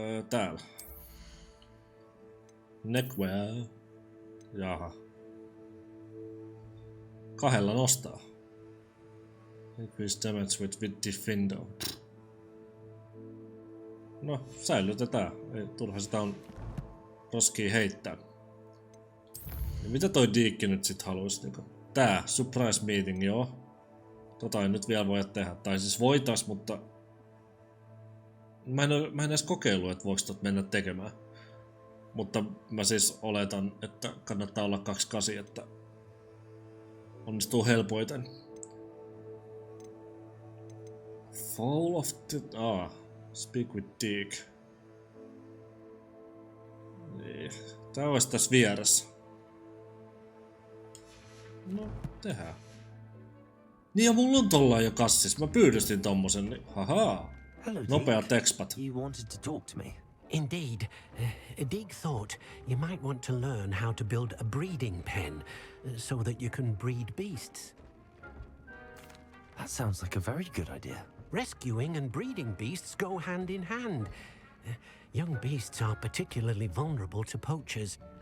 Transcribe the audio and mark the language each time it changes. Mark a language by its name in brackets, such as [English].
[Finnish] Täällä. [English] Neckwear. Jaha. [Finnish] 2 nostaa. [English] Increase damage with defender. [Finnish] No, säilytetään. Ei turha sitä on roskiin heittää. Ja mitä toi Diikki nyt sit haluis niinku? Tää, surprise meeting, joo. Tota ei nyt vielä voi tehdä. Tai siis voitais, mutta... Mä en edes kokeillut, että voiko tot mennä tekemään. Mutta mä siis oletan, että kannattaa olla 28, että... Onnistuu helpoiten. [English] Fall of the... Speak with Dick. [Finnish] Niin. Tää olisi tässä vieressä. No, tehdään. Niin ja mulla on tollain jo kassis. Mä pyydystin tommosen, niin hahaa. Nopeat expat. [English] You wanted to talk to me. Indeed. Deke thought you might want to learn how to build a breeding pen so that you can breed beasts. That sounds like a very good idea. Rescuing and breeding beasts go hand in hand. Young beasts are particularly vulnerable to poachers.